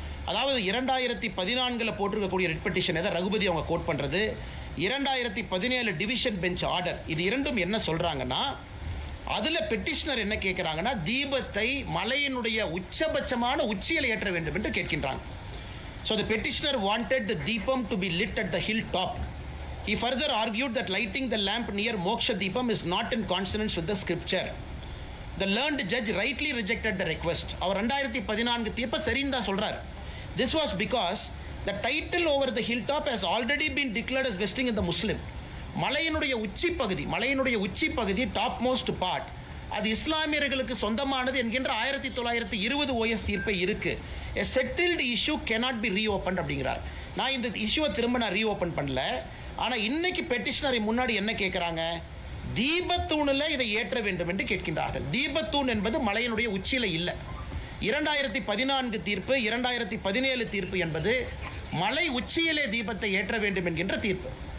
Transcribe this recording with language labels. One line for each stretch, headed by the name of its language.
Tamil: அதாவது 2014 போட்டிருக்கக்கூடிய writ petition எதை ரகுபதி அவங்க கோட் பண்ணுறது, 2017 டிவிஷன் பெஞ்ச் ஆர்டர், இது இரண்டும் என்ன சொல்கிறாங்கன்னா, அதில் பெட்டிஷனர் என்ன கேட்குறாங்கன்னா, தீபத்தை மலையினுடைய உச்சபட்சமான உச்சியில் ஏற்ற வேண்டும் என்று கேட்கின்றாங்க.
English: So the petitioner wanted the deepam to be lit at the hilltop. He further argued that lighting the lamp near Moksha Deepam is not in consonance with the scripture. The learned judge rightly rejected the request.
Tamil: அவர் 2014 தீர்ப்பை சரின்னு தான் சொல்றார்.
English: This was because the title over the hilltop has already been declared as vesting in the Muslim.
Tamil: மலையினுடைய உச்சி பகுதி top most part அது இஸ்லாமியர்களுக்கு சொந்தமானது என்கின்ற 1920 OS தீர்ப்பை இருக்கு.
English: A settled issue cannot be reopened
Tamil: அப்படிங்கிறார். நான் இந்த இஷ்யூவை திரும்ப ரீஓபன் பண்ணல. ஆனால் இன்னைக்கு பெட்டிஷனரை முன்னாடி என்ன கேட்குறாங்க, தீபத்தூணில் இதை ஏற்ற வேண்டும் என்று கேட்கின்றார்கள். தீபத்தூண் என்பது மலையினுடைய உச்சியில் இல்லை. 2014 தீர்ப்பு, 2017 தீர்ப்பு என்பது மலை உச்சியிலே தீபத்தை ஏற்ற வேண்டும் என்கின்ற தீர்ப்பு.